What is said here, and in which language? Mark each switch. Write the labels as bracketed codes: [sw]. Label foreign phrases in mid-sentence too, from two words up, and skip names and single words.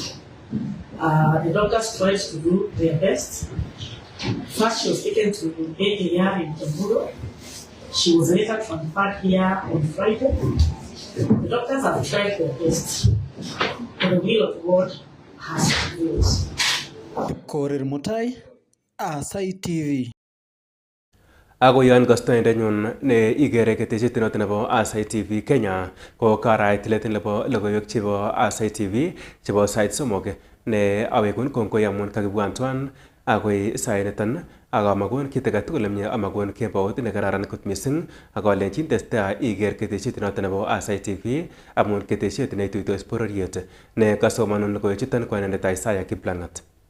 [en] The doctors tried to do their best. First, she was taken to AAR in Tamburo. She was later transferred here on Friday. The doctors have tried their best, but the will of God has prevailed. Korir Mutai, Aasai TV. [kln] Ako yon kastoindenyun ne igere ketesiet noton nebo Aasai TV Kenya ko karait tilet nebo logoiwek chebo Aasai TV chebo sait somok ne awekun kongoi amun kakibwatwan agoi sainiton akamakon kit age tugul nemie amakon kebaut nekararan kot mising akolenchin testai iker ketesiet noton nebo Aasai TV amun ketesiet neituitos bororiet ne kasomanun logoiwechuton ko inendet Aasai Kiplangat.